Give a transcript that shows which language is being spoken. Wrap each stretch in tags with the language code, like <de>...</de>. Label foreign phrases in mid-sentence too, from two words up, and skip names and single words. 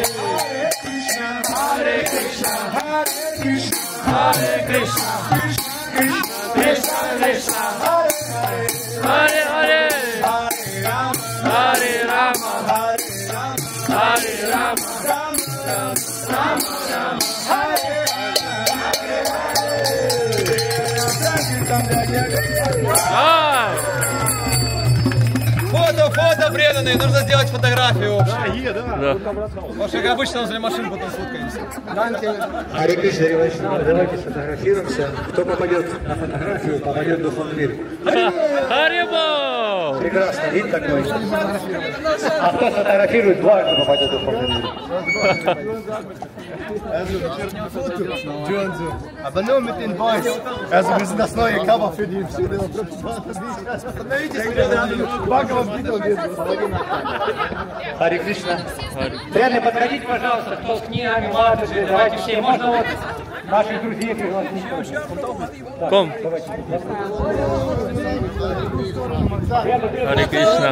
<sa>कृष्ण, हरे कृष्ण, हरे कृष्ण, हरे कृष्ण, कृष्ण कृष्ण, हरे हरे, हरे राम, हरे राम,</sa> <ru>Фото, преданные, нужно сделать фотографию общую. Да. Потому что, как обычно, возле машин потом сфоткаемся.</ru> <sa>हरे कृष्ण,</sa> <ru>Ревайшнава, давайте сфотографируемся. Кто попадет на фотографию, попадет в духовный мир.</ru> <sa>हरि बोल!</sa> <ru>Прекрасный вид такой. А кто сфотографирует, дважды попадет в духовный мир.</ru> <de>Aber mit den Boys. Also wir sind das neue Cover für die</de> <sa>हरे कृष्ण.</sa> <ru>Преданные, подходите, пожалуйста, кто с книгами, матушкой, давайте все. Можно вот наших друзей пригласить.</ru> <sa>Ком? हरे कृष्ण.</sa>